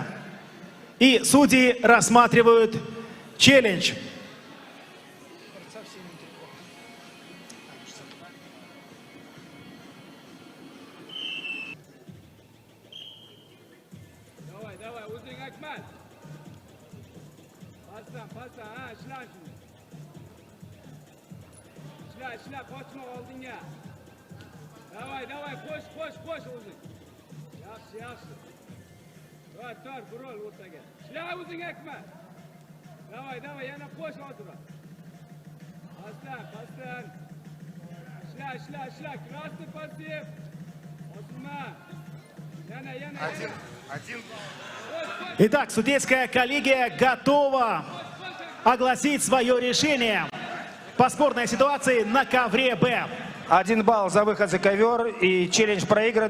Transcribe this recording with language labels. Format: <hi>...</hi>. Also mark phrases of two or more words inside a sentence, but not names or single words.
<ru>И судьи рассматривают челлендж. Давай,</ru> <uz>o'zing Akmal. Pasdan, ishla shuni. Ishla, qochma oldinga. Давай, qo'sh o'zing. Yaxshi. Tor, burol o'rtaga. Ishla o'zing Akmal. Давай, yana qo'sh hozirroq. Pasdan. Ishla,</uz> <ru>красный пассив.</ru> <uz>Osilma. Yana.</uz> <ru>Один. Итак, судейская коллегия готова огласить свое решение по спорной ситуации на ковре Б. 1 балл за выход за ковер, и челлендж проигран.</ru>